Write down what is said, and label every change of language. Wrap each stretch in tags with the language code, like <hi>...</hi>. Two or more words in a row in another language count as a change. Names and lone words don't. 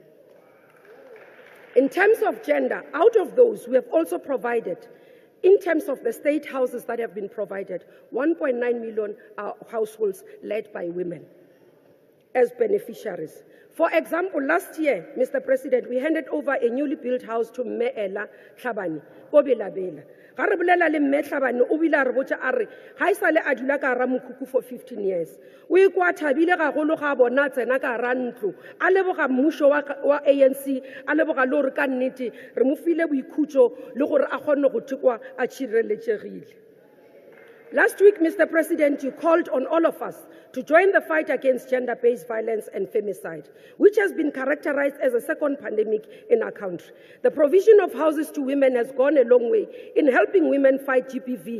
<en>In terms of gender, out of those, we have also provided, in terms of the state houses that have been provided, 1.9 million households led by women as beneficiaries. For example, last year, Mr. President, we handed over a newly built house to Mme Tlhabane, ko Belabela.</en> <tn>Ga re bolela le Mme Tlhabane, o bile a re botsa a re, ha e sale a dula ka hara mokhukhu</tn> <en>for 15 years.</en> <tn>O ikwa thabile gagolo ga bona tsena ka hara ntlo, a leboga mmuso wa ANC, a leboga le hore ka nnete re mo file boikhutso le gore a kgonne go thekwa a tshireletsegile.</tn> <en>Last week, Mr. President, you called on all of us to join the fight against gender-based violence and femicide, which has been characterized as a second pandemic in our country. The provision of houses to women has gone a long way in helping women fight GBV.</en>